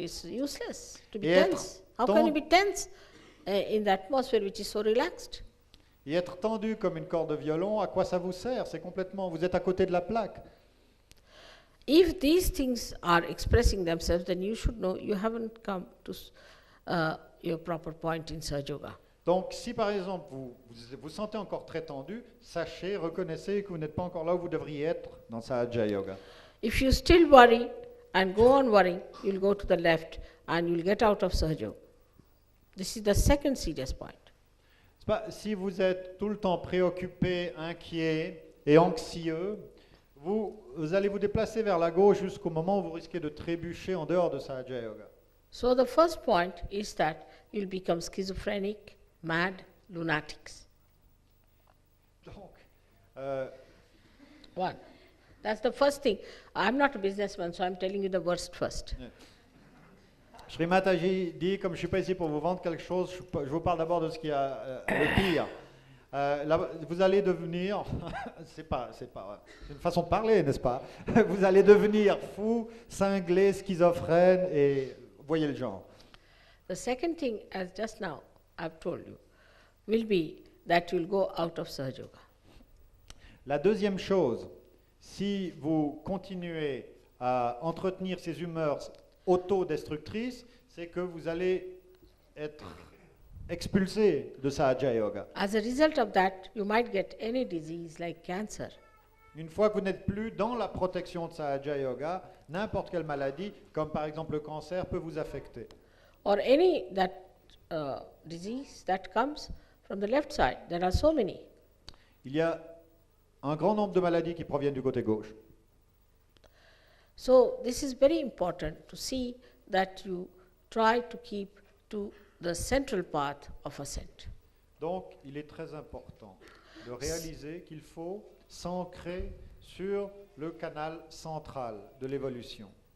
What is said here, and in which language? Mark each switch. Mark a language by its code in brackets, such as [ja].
[en] It's useless to be tense. How can you be tense in the atmosphere which is so relaxed? [fr] Et être tendu comme une corde de violon, à quoi ça vous sert? C'est complètement, vous êtes à côté de la plaque. [en] If these things are expressing themselves, then you should know you haven't come to your proper point in Sahaja Yoga. [fr] Donc, si par exemple vous sentez encore très tendu, sachez, reconnaissez que vous n'êtes pas encore là où vous devriez être dans Sahaja Yoga. [en] If you still worry and go on worrying, you'll go to the left and you'll get out of Sahaja Yoga. This is the second serious point. [fr] C'est pas, si vous êtes tout le temps préoccupé, inquiet et anxieux, vous allez vous déplacer vers la gauche jusqu'au moment où vous risquez de trébucher en dehors de Sahaja Yoga. [en] So the first point is that you'll become schizophrenic, mad, lunatics. [fr] Donc, [en] One. That's the first thing. I'm not a businessman, so I'm telling you the worst first. [fr] Shri Mataji dit, comme je ne suis pas ici pour vous vendre quelque chose, je vous parle d'abord de ce qui est le pire. Vous allez devenir, c'est une façon de parler, n'est-ce pas? Vous allez devenir fou, cinglé, schizophrène et voyez le genre. [en] The second thing, as just now I've told you, will be that you'll go out of Sahaja Yoga. [fr] La deuxième chose, si vous continuez à entretenir ces humeurs autodestructrices, c'est que vous allez être expulsé de Sahaja Yoga. [en] As a result of that, you might get any disease like cancer. [fr] Une fois que vous n'êtes plus dans la protection de Sahaja Yoga, n'importe quelle maladie, comme par exemple le cancer, peut vous affecter. [en] Or any disease that comes from the left side. There are so many. [fr] Il y a un grand nombre de maladies qui proviennent du côté gauche. [en] So this is very important to see that you try to keep to the central path of ascent. [fr] Donc, il est très important de réaliser qu'il faut s'ancrer sur le canal central de l'évolution.